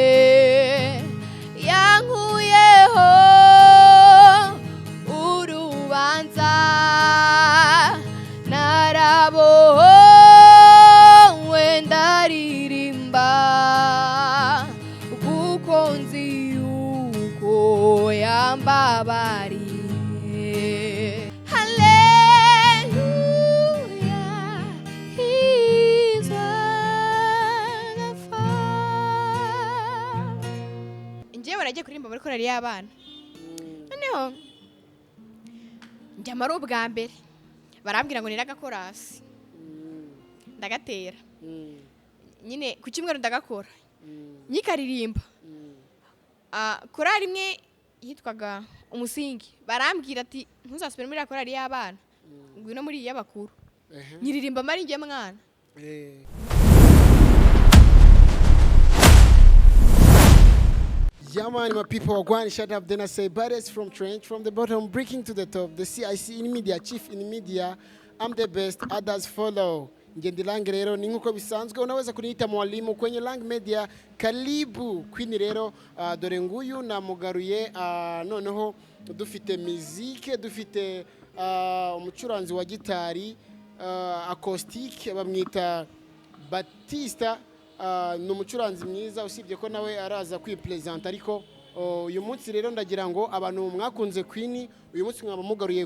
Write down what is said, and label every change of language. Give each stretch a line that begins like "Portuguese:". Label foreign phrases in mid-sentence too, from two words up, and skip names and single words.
Kinyarwanda: yankuyeho urubanza narabohowe ndaririmba kuko nzi yuko yambabariye.
English: Hallelujah, he's wonderful.
Kinyarwanda: Njyewe baragiye kuririmba muri korali y'abana noneho njyamara ubwa mbere barambwira ngo niragakorasi ndagatera nyine ku cyumweru ndagakora nyikaririmba korali imwe yitwaga umusingi barambwira ati ntuzasubire muri korali y'abana ngwino muri iy'abakuru nyiririmba mari ngiye mwana.
English: Yeah, man, my people are going to shut up. Then I say, baddest from trench, from the bottom, breaking to the top. The CIC in media, chief in media. I'm the best, others follow.
Kinyarwanda: Ngendi Lange rero ni nkuko bisanzwe
Swahili: unaweza kuniita mwalimu kwenye
Kinyarwanda: Lange Media. Karibu Queen rero dore nguyu namugaruye noneho dufite muzike dufite umucuranzi wa gitari acoustic bamwita Batista ni umucuranzi mwiza usibye ko nawe araza kwipresenta ariko uyu munsi rero ndagira ngo abantu mwakunze Queen uyu munsi mwabamugaruye